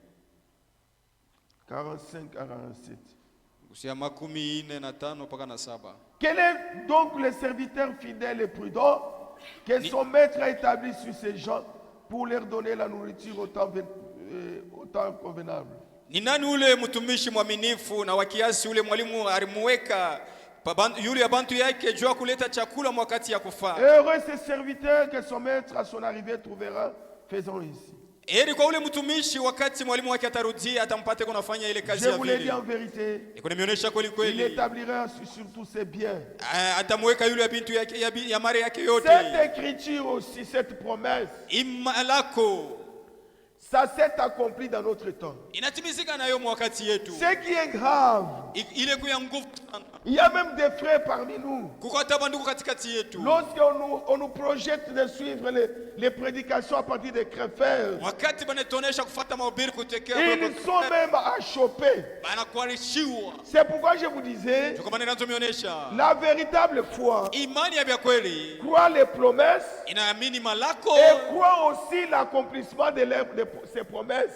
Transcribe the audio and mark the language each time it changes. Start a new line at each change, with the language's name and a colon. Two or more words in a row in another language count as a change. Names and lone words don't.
French: 45 à 47. Quel est donc le serviteur fidèle et prudent que son maître a établi sur ces gens pour leur donner la nourriture au temps convenable?
Swahili: Ni nani ule mtumishi mwaminifu na wakiasi ule mwalimu alimuweka yule abantu yake jua kuleta chakula wakati ya kufaa?
French: Heureux ce serviteur que son maître à son arrivée trouvera faisant ici.
Swahili: Heri kwa ule mtumishi wakati mwalimu wake atarudia atampate kunafanya ile kazi ya vile.
French: Je vous l'ai dit en vérité.
Swahili: Nimeonyesha kweli kweli.
French: Il établira sur tous ses biens.
Swahili: Atamweka yule bintu yake ya mali yake yote.
French: Cette écriture aussi, cette promesse, imalako ça s'est accompli dans notre temps.
Swahili: Inatimizika na yo wakati yetu.
French: Ce qui est grave,
Swahili: ile kuya nguvu.
French: Il y a même des frères parmi nous. Lorsqu'on nous projette de suivre les prédications à partir des crèves, ils sont même à choper. C'est pourquoi je vous disais, la véritable foi croit les promesses et croit aussi l'accomplissement de ces promesses.